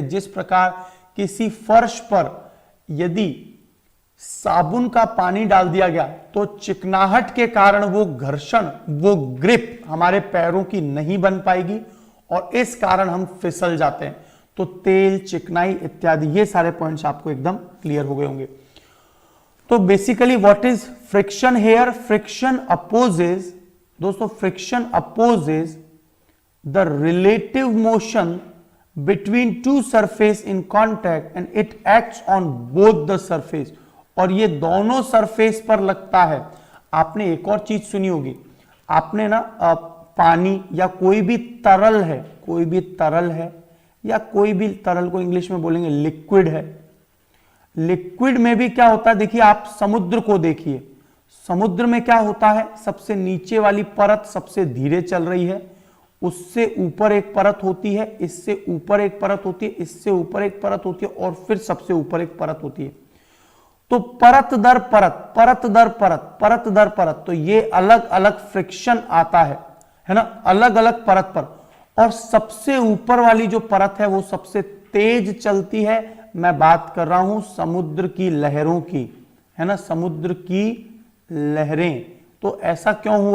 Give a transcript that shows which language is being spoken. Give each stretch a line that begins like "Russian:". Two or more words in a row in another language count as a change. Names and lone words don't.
Hindi: जिस प्रकार किसी फर्श पर यदि साबुन का पानी डाल दिया गया तो चिकनाहट के कारण वो घर्षण, वो ग्रिप हमारे पैरों की नहीं बन पाएगी और इस कारण हम फिसल जाते हैं। तो तेल, चिकनाई इत्यादि ये सारे पॉइंट्स आपको एकदम क्लियर हो गए होंगे।
English: तो basically what is friction here? friction opposes, दोस्तों friction opposes the relative motion between two surface in contact and it acts on both the surface।
Hindi: और ये दोनों सरफेस पर लगता है। आपने एक और चीज सुनी होगी, आपने ना पानी या कोई भी तरल है, कोई भी तरल है या कोई भी तरल को इंग्लिश में बोलेंगे लिक्विड है। लिक्विड में भी क्या होता है, देखिए आप समुद्र को देखिए, समुद्र में क्या होता है, सबसे नीचे वाली परत सबसे धीरे चल रही है, उससे ऊपर एक परत होती है, इससे ऊपर एक परत होती है, इससे ऊपर एक परत होती है और फिर सबसे ऊपर एक परत होती है। तो परत दर परत, परत दर परत, परत दर परत, तो ये अलग अलग फ्रिक्शन आता है ना, अलग अलग परत पर। और सबसे ऊपर वाली जो परत है वो सबसे तेज चलती है। मैं बात कर रहा हूं समुद्र की लहरों की, है ना, समुद्र की लहरें। तो ऐसा क्यों हुआ?